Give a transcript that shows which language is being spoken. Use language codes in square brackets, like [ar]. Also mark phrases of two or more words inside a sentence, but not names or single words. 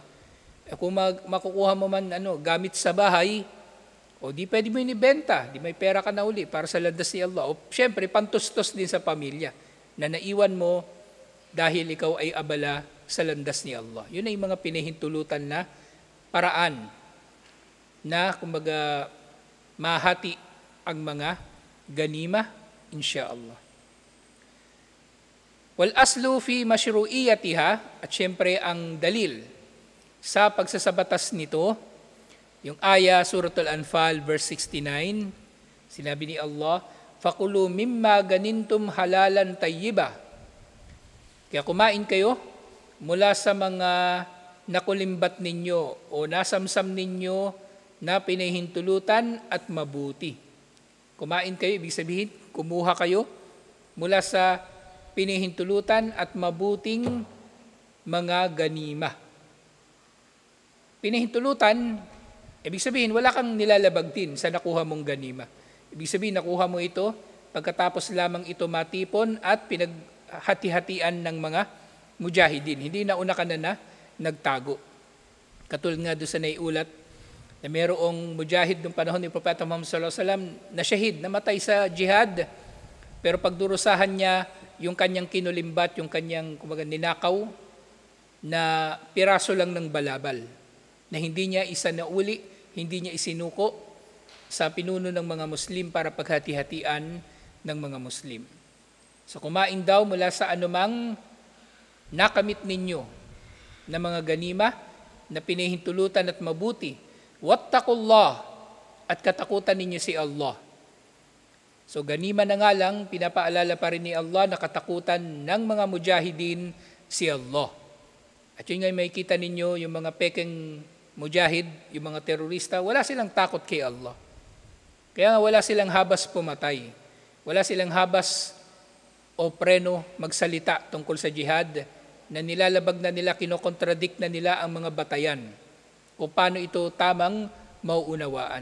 [tl] Kung makukuha mo man gamit sa bahay, o di pwede mo inibenta, di may pera ka na uli para sa landas ni Allah. O syempre, pantustos din sa pamilya na naiwan mo dahil ikaw ay abala sa landas ni Allah. Yun ay mga pinahintulutan na paraan na kumbaga mahati ang mga ganima, insyaallah. [ar] والأصل في مشروعيتها, [tl] at syempre ang dalil sa pagsasabatas nito, yung aya, Suratul Anfal, verse 69, sinabi ni Allah, [ar] "فكلوا مما غنمتم حلالا طيبا." [tl] Kaya kumain kayo mula sa mga nakulimbat ninyo o nasamsam ninyo na pinahintulutan at mabuti. Kumain kayo, ibig sabihin, kumuha kayo mula sa pinahintulutan at mabuting mga ganima. Pinahintulutan, ibig sabihin, wala kang nilalabag din sa nakuha mong ganima. Ibig sabihin, nakuha mo ito, pagkatapos lamang ito matipon at pinaghati-hatian ng mga mujahidin. Hindi nauna ka na nagtago. Katulad nga doon sa naiulat, na mayroong mujahid noong panahon ni Propeta Muhammad [ar] صلى الله عليه وسلم [tl] na shahid, namatay sa jihad. Pero pagdurusahan niya yung kanyang kinulimbat, yung kanyang ninakaw na piraso lang ng balabal, na hindi niya isanauli, hindi niya isinuko sa pinuno ng mga Muslim para paghati-hatian ng mga Muslim. So kumain daw mula sa anumang nakamit ninyo na mga ganima na pinahintulutan at mabuti. Wattaqullah, at katakutan ninyo si Allah. So ganima na nga lang, pinapaalala pa rin ni Allah na katakutan ng mga mujahidin si Allah. At yun nga may kita ninyo, yung mga pekeng mujahid, yung mga terorista, wala silang takot kay Allah. Kaya nga wala silang habas pumatay. Wala silang habas o preno magsalita tungkol sa jihad, na nilalabag na nila, kinokontradict na nila ang mga batayan kung paano ito tamang mauunawaan.